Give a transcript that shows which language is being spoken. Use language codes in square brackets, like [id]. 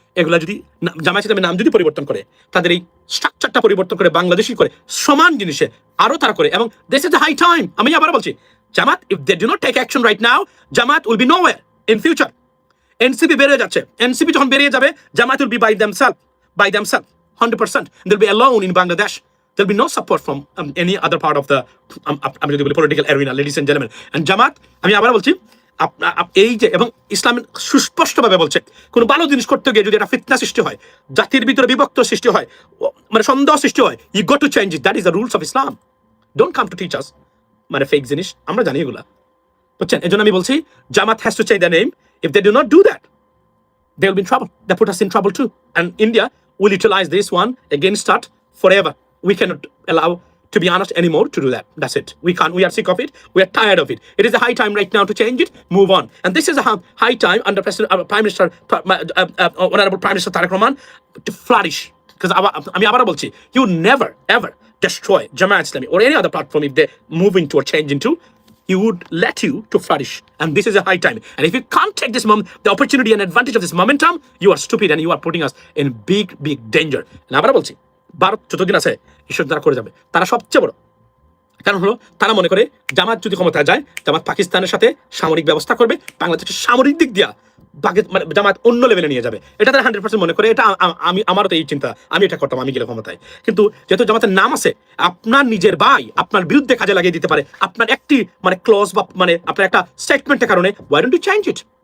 [bn] এগুলা যদি জামায়াত ইসলামের নাম যদি পরিবর্তন করে, তাদের এই স্ট্রাকচারটা পরিবর্তন করে বাংলাদেশি করে সমান জিনিসে আরো তারা করে, এবং [en] This is the high time. [bn] আমি আবার বলছি, [en] Jamaat if they do not take action right now, Jamaat will be nowhere in future. [bn] NCP বেরিয়ে যাচ্ছে, এনসিপি যখন বেরিয়ে যাবে, জামাত [en] will be by themselves [bn] 100%. [en] They'll be alone in Bangladesh. There'll be no support from any other part of the political arena, ladies and gentlemen. [bn] And Jamaat, আমি আবার বলছি, এই যে এবং ইসলাম সুস্পষ্টভাবে বলছে, কোনো ভালো জিনিস করতে গিয়ে যদি একটা ফিতনা সৃষ্টি হয়, জাতির ভিতরে বিভক্ত সৃষ্টি হয়, মানে সন্দেহ সৃষ্টি হয়, [en] you got to change it. That is the rules of Islam. Don't come to teach us [bn] মানে ফেক জিনিস, আমরা জানি এগুলা, বুঝছেন? এজন্য আমি বলছি, [en] Jamaat has to change their name. If they do not do that, they will be in trouble. They put us in trouble too. And India will utilize this one against us forever. We cannot allow, to be honest, anymore to do that. That's it. We can't. We are sick of it. We are tired of it. It is a high time right now to change it, move on. And this is a high time under Prime Minister, Honorable Prime Minister Tariq Rahman, to flourish. Because [bn] আমি আবার বলছি, [en] you never ever destroy Jamaat Islami or any other platform if they move into or change into. He would let you to flourish, and this is a high time. And if you can't take this the opportunity and advantage of this momentum, you are stupid and you are putting us in big danger. And [bn] আবার বলছি, ভারত যতদিন আছে ঈশ্বর দ্বারা করে যাবে, তারা সবচেয়ে বড় কারণ হলো তারা মনে করে জামাত যদি ক্ষমতায় যায়, জামাত পাকিস্তানের সাথে সামরিক ব্যবস্থা করবে, বাংলাদেশের সামরিক দিক দিয়া মানে জামাত অন্য লেভেলে নিয়ে যাবে। এটা তারা 100% মনে করে। এটা আমি, আমারও তো এই চিন্তা, আমি এটা করতাম আমি গেলে ক্ষমতায়। কিন্তু যেহেতু জামাতের নাম আছে, আপনার নিজের ভাই আপনার বিরুদ্ধে কাজে লাগিয়ে দিতে পারে আপনার একটি মানে ক্লজ বা মানে আপনার একটা স্টেটমেন্টের কারণে। [en] Why don't you change it?